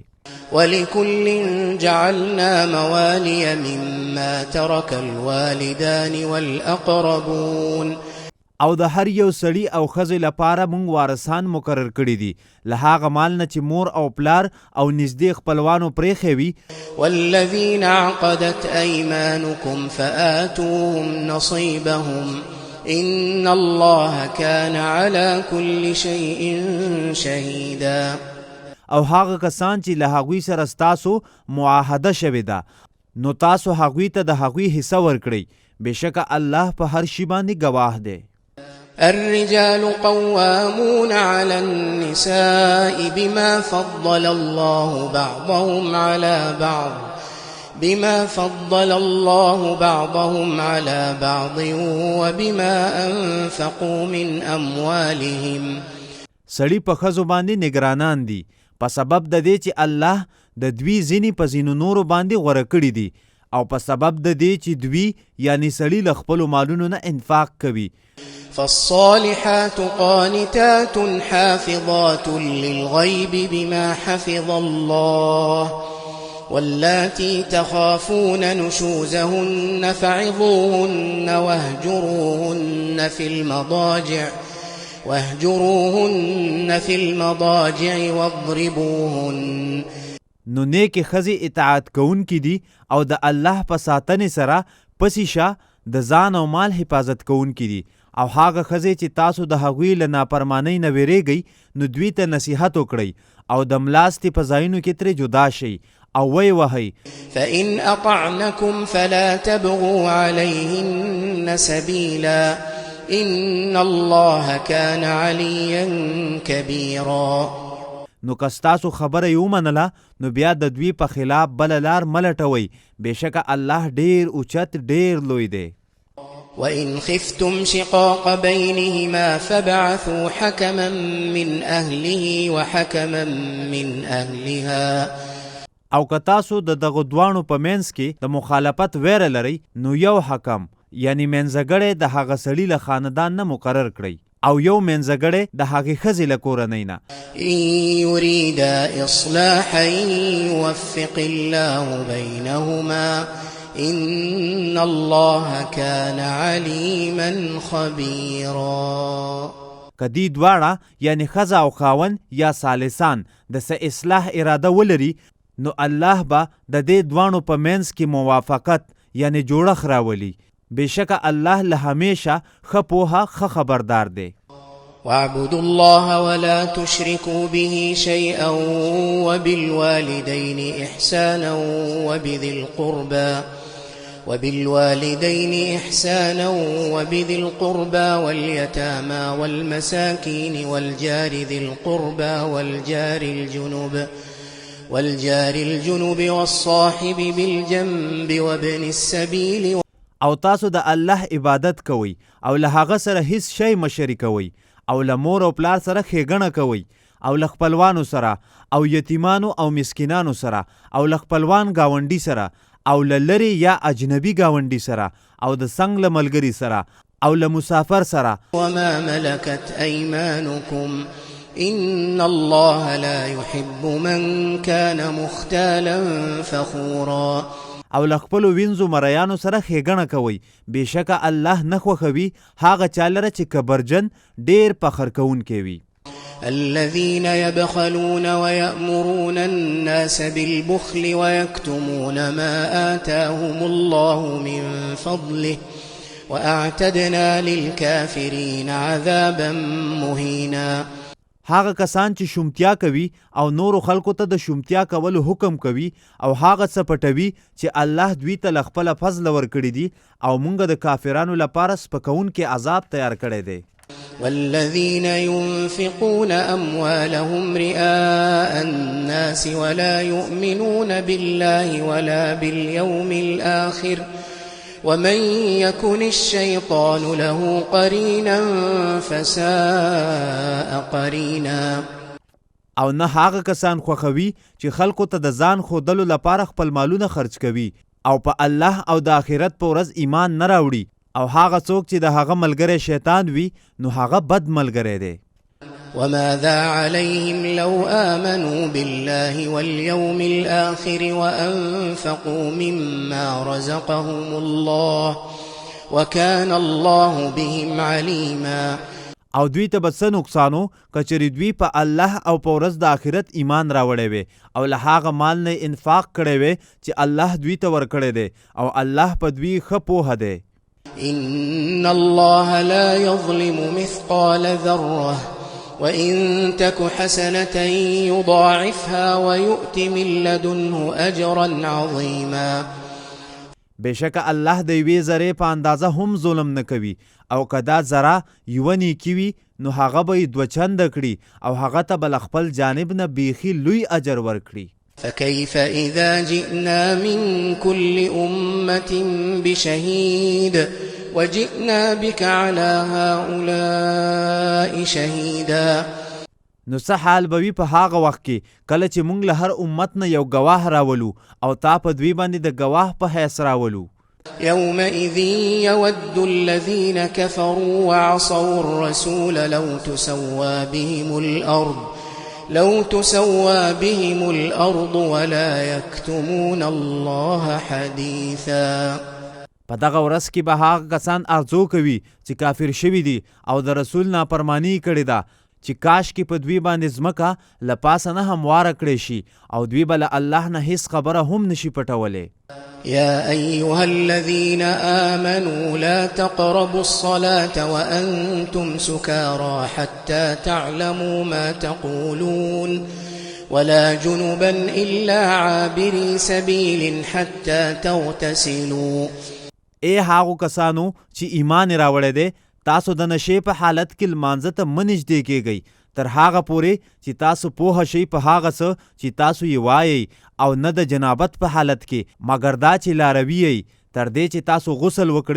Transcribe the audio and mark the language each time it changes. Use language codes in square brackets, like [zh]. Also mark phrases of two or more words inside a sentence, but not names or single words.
[ar] ولكل جعلنا موالي مما ترك الوالدان والأقربون. [ps] او د هر یو سړي او ښځې لپاره موږ وارثان مقرر کړي دي، له هغه مال نه چې مور او پلار او نږدې خپلوانو پرېښی وي. [ar] والذین عقدت ایمانکم فآتوهم نصیبهم ان الله كان على كل شيء شهیدا. [ps] او هغه کسان چې له هغوی سره ستاسو معاهده شوې ده، نو تاسو هغوی ته د هغوی حصه ورکړئ، بېشکه الله په هر شي باندې ګواه دی. [ar] الرجال قوامون على النساء بما فضل الله بعضهم على بعض وبما أنفقوا من أموالهم. [ps] سړي په ښځو باندې نگرانان دي په سبب د دې چې الله د دوی ځینې په ځینو نورو باندې غوره کړي دي، او په سبب د دې چې دوی یعنی سړي له خپلو مالونو نه انفاق کوي. [ar] فالصالحات قانتات حافظات للغيب بما حفظ الله واللاتي تخافون نشوزهن فعظوهن واهجروهن في المضاجع واضربوهن. [ps] نو نیکې ښځې اطاعت کوونکي دي او د الله په ساتنې سره پسې شه د ځان او مال حفاظت کوونکي دي، او هغه ښځې چې تاسو د هغوی له نافرمانۍ نه ویریږئ، نو دوی ته نصیحت وکړئ او د ملاستې په ځایونو کې ترې جدا شئ او وی وهئ. [ar] فإن أطعنكم فلا تبغوا عليهن سبيلا ان الله كان عليا كبيرا. [ps] نو که ستاسو خبره یې ومنله، نو بیا د دوی په خلاف بله لار مه لټوئ، بېشکه الله ډېر اوچت ډېر لوی دی. [ar] وإن خفتم شقاق بينهما فابعثوا حكما من أهله وحكما من أهلها. [ps] او که تاسو د دغو دواړو په منځ کې د مخالفت ویره لرئ، نو یو حکم یعنی منځګړی د هغه سړي له خاندان نه مقرر کړئ، او یو منځګړی د هغې ښځې له کورنۍ نه. [ar] إن يريدا إصلاحا يوفق الله بينهما إن الله كان عليما خبيرا. [ps] که دی دواړه یعنی ښځه او خاوند یا ثالثان د څه اصلاح اراده ولري نو الله به د دې دواړو په منځ کې موافقت یعنی جوړښت راولي. بېشکه الله له همیشه ښه پوهه ښه خبردار دی. [ar] واعبدوا الله ولا تشركوا به شيئا وبالوالدين إحسانا وبذي القربى واليتامى والمساكين والجار ذي القربى والجار الجنب والصاحب بالجنب وابن السبيل. [ps] او تاسو د الله عبادت کوئ او له هغه سره هیڅ شی مه شریکوئ او له مور او پلار سره ښېګڼه کوئ او له خپلوانو سره او یتیمانو او مسکینانو سره او له خپلوان ګاونډي سره او له لرې یا اجنبي ګاونډي سره او د څنګ له ملګري سره او له مسافر سره. [ar] وما ملكت أيمانكم إن الله لا يحب من كان مختالا فخورا. [ps] او له خپلو وینځو مریانو سره ښېګڼه کوئ بېشکه الله نه خوښوي هغه چا لره چې کبرجن ډېر فخر کوونکی وي. [ar] الذين يبخلون ويأمرون الناس بالبخل ويكتمون ما آتاهم الله من فضله وأعتدنا للكافرين عذابا مهينا. [ps] هغه کسان چې شومتیا کوي او نورو خلکو ته د شومتیا کولو حکم کوي او هغه څه پټوي چې الله دوی ته له خپله فضله ورکړي دي او موږ د کافرانو لپاره سپکونکی عذاب تیار کړی دی. [ar] والذين ينفقون أموالهم رئاء الناس ولا يؤمنون بالله ولا باليوم الآخر ومن يكن الشيطان له قرينا فساء قرينا. [ps] او نه هغه کسان خوښوي چې خلکو ته د ځان ښودلو لپاره خپل مالونه خرج کوي او په الله او د آخرت په ورځ ایمان نه راوړي او هغه څوک چې د هغه ملګری شیطان وي نو هغه بد ملګری دی. [ar] وماذا عليهم لو آمنوا بالله واليوم الآخر وأنفقوا مما رزقهم الله وكان الله بهم عليما. [ps] او دوی ته به څه نقصانو که چېرې دوی په الله او په ورځ د آخرت ایمان راوړی وی او له هغه مال نه انفاق کړی وی چې الله دوی ته ورکړی دی او الله په دوی ښه پوهه دی. [ar] إن الله لا يظلم مثقال ذرة وإن تك حسنة يضاعفها ويؤت من لدنه أجرا عظيما. [ps] بېشکه الله د یوې ذرې په اندازه هم ظلم نه کوي او که دا ذره یوه نیکي وي نو هغه به یې دوه چنده کړي او هغه ته به له خپل جانب نه بیخي لوی اجر ورکړي. [ar] فكيف إذا جئنا من كل أمة بشهيد وجئنا بك على هؤلاء شهيدا. [ps] نو څه حال به وي په هغه وخت کې کله چې موږ له هر امت نه یو ګواه راولو او تا په دوی باندې د ګواه په حیث راولو. [ar] يومئذ يود الذين كفروا وعصوا الرسول لو تسوى بهم الأرض ولا يكتمون الله حديثا. [ps] په دغه ورځ کې به هغه کسان ارزو کوي چې کافر شوي دي او د رسول نافرماني کړې ده چې کاش کې په دوی باندې ځمکه له پاسه نه همواره کړی شي او دوی به له الله نه هیڅ خبره هم نشي پټولی. [ar] يا أيها الذين آمنوا لا تقربوا الصلاة وأنتم سكارى حتى تعلموا ما تقولون ولا جنبا إلا عابري سبيل حتى تغتسلوا. [ps] ای هغو کسانو چې ایمان راوړی دی تاسو د نشې په حالت کې لمانځه ته مه نږدې کیږئ تر هغه پورې چې تاسو پوه شئ په هغه څه چې تاسو یې وایئ او نه د جنابت په حالت کې مګر دا چې لاروي یئ تر دې چې تاسو غسل وکړئ.